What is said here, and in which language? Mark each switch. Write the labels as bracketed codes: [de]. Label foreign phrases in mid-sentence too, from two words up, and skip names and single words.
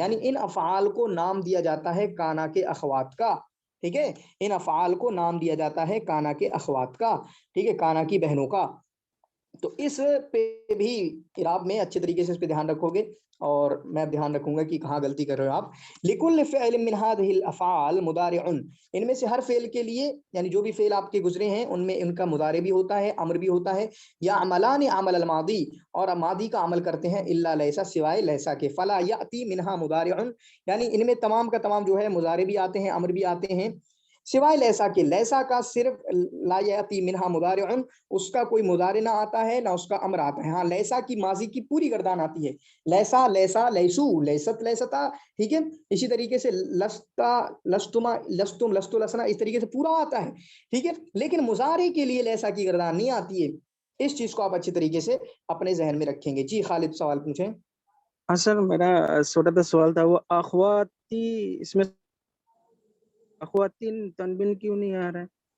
[hi] यानी इन अफ़ाल को नाम दिया जाता है काना के अखवात का, ठीक है, इन अफ़ाल को नाम दिया जाता है काना के अखवात का, ठीक है, काना की बहनों का। तो इस पे भी इराब में अच्छे तरीके से इस पे ध्यान रखोगे, और मैं ध्यान रखूंगा कि कहाँ गलती कर रहे हो आप। [ar] لكل فعل من هذه الأفعال مضارع, [hi] इनमें से हर फेल के लिए, यानी जो भी फेल आपके गुजरे हैं उनमें इनका मुदारे भी होता है, अमर भी होता है। [ar] أو عملا عمل الماضي, [hi] और मादी का अमल करते हैं, [ar] إلا ليس, [hi] सिवाय लैसा के। [ar] فلا يأتي منها مضارع, [hi] यानी इनमें तमाम का तमाम जो है मुदारे भी आते हैं, अमर भी आते हैं, सिवाय लैसा के। लैसा का सिर्फ [ar] لا يأتي منها مضارع, [hi] उसका कोई मुदारे ना आता है, ना उसका अमर आता है। हाँ, लैसा की माजी की पूरी गर्दान आती है, [ar] ليس، ليس, ليسوا، ليست، ليستا, [hi] ठीक है। इसी तरीके से [ar] لستَ، لستما، لستم، لستُ، لسنا, [hi] इस तरीके से पूरा आता है, ठीक है। लेकिन मुजारे के लिए लैसा की गर्दान नहीं आती है। इस चीज को आप अच्छी तरीके से अपने जहन में रखेंगे। जी खालिद सवाल पूछें। हाँ सर, मेरा छोटा सा सवाल था, वो अखवाती, इसमें अखवातीन तनबीन क्यों नहीं आ रहा है?